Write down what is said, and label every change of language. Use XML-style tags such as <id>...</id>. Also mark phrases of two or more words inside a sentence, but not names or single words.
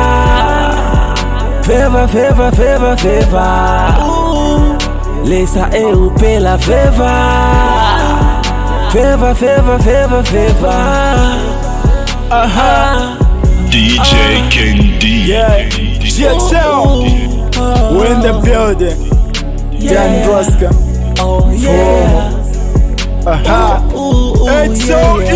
<en>Favor, favor, favor, favor.</en> <bem>Lesa upela favor.</bem> <en>Favor, favor, favor, favor. DJ King D. Yeah, GXL, we're in the building. Dan Droska, Oh yeah. HOE,</en>